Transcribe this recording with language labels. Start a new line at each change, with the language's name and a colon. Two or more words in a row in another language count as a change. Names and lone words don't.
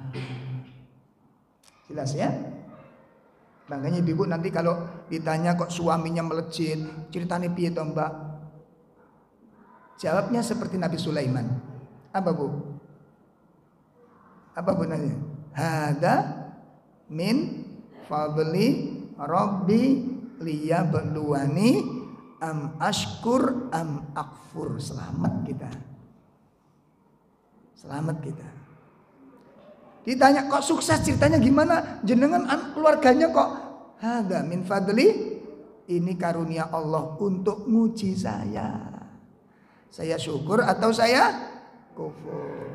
Indonesian: Jelas ya? Makanya ibu nanti kalau ditanya kok suaminya melejit, ceritanya
Javanese: piye toh mbak?
Indonesian: Jawabnya seperti Nabi Sulaiman. Apa bu? Apa bu nanya?
Arabic: هذا من فضل ربي ليبلوني أأشكر أم أكفر.
Indonesian: Selamat kita. Selamat kita. Ditanya kok sukses, ceritanya gimana? Jenengan keluarganya kok?
Arabic: هذا من فضل.
Indonesian: Ini karunia Allah untuk nguji saya. Saya syukur atau saya kufur.